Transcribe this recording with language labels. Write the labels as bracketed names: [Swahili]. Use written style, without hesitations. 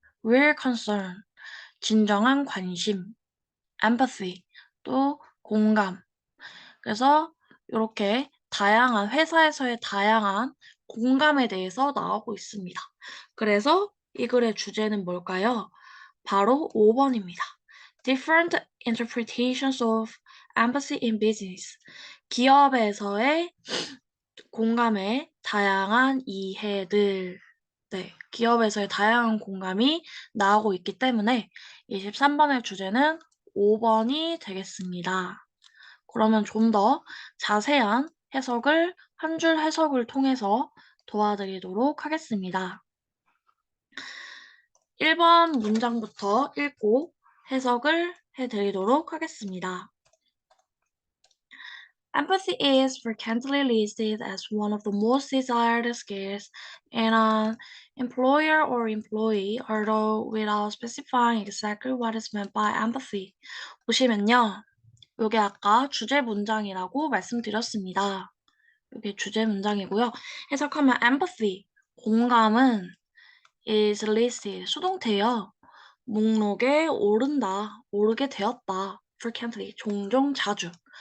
[English] real concern, [Korean] 진정한 관심. empathy, 또 공감. 그래서 이렇게 다양한 회사에서의 다양한 공감에 대해서 나오고 있습니다. 그래서 이 글의 주제는 뭘까요? 바로 5번입니다. [English] Different interpretations of empathy in business. [Korean] 기업에서의 공감의 다양한 이해들. 네, 기업에서의 다양한 공감이 나오고 있기 때문에 23번의 주제는 5번이 되겠습니다. 그러면 좀 더 자세한 해석을 한 줄 해석을 통해서 도와드리도록 하겠습니다. 1번 문장부터 읽고 해석을 해드리도록 하겠습니다. [English] Empathy is frequently listed as one of the most desired skills in an employer or employee, although without specifying exactly what is meant by empathy. [Korean] 보시면요. 요게 아까 주제 문장이라고 말씀드렸습니다. 이게 주제 문장이고요. 해석하면 empathy, 공감은 is listed, 수동태요. 목록에 오르게 되었다. frequently, 종종, 자주.